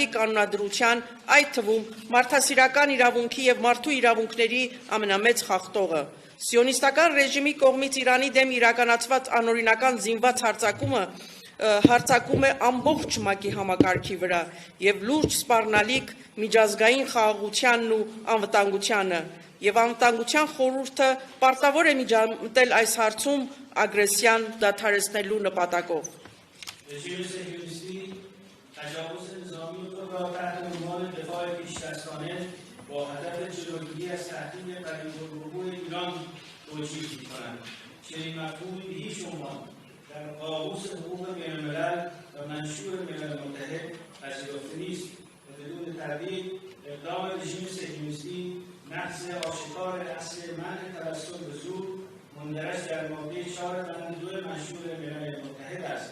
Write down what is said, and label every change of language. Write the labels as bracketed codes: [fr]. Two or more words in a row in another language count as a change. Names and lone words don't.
[hy] կանոնադրության, այդ թվում մարդասիրական իրավունքի եւ մարդու իրավունքների ամենամեծ խախտողը։ Սիոնիստական ռեժիմի կողմից Իրանի դեմ իրականացված անօրինական զինված հարձակում է ամբողջ ՄԱԿ-ի համակարգի վրա եւ լուրջ սպառնալիք միջազգային խաղաղությանն ու անվտանգությանը եւ անվտանգության խորհուրդը պարտավոր է միջամտել այս հարցում ագրեսիան դադարեցնելու նպատակով։ [fa] رژیم صهیونیستی تجاوز نظامی خود را تحت عنوان دفاع پیش‌دستانه با هدف جلوگیری از تهدید قریب‌الوقوع ایران توجیه می‌کنند. چنین مفهومی به هیچ عنوان در قاموس حقوق بین‌الملل و منشور ملل متحد پذیرفته نیست و بدون تردید اقدام رژیم صهیونیستی نقض آشکار اصل منع توسل به زور مندرج در ماده 4 بند 2 منشور ملل متحد است.